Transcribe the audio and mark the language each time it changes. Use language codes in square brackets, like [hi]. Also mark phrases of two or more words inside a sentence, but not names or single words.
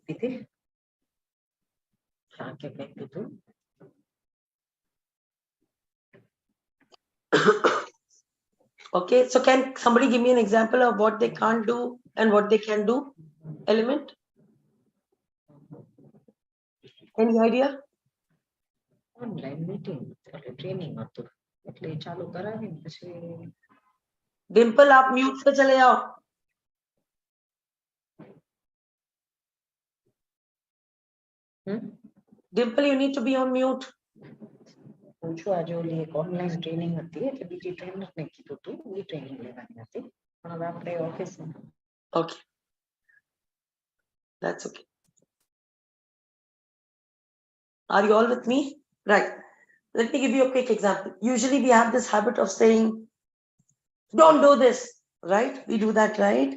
[en] Okay, so can somebody give me an example of what they can't do and what they can do? Element? Any idea? Online meeting, training होतो. [gu] એટલે ચાલુ કરાવીને પછી [hi] डिम्पल आप म्यूट पे चले जाओ. [en] Dimple, you need to be on mute. [gu] પૂછો આજે ઓલી એક [en] online training [gu] હતી એટલે બીજી ટ્રેનરને કીધું હતું એ ટ્રેનિંગ લેવાની હતી પણ હવે આપણે ઓફિસમાં. [en] Okay. That's okay. Are you all with me? Right. Let me give you a quick example. Usually we have this habit of saying, don't do this, right? We do that, right?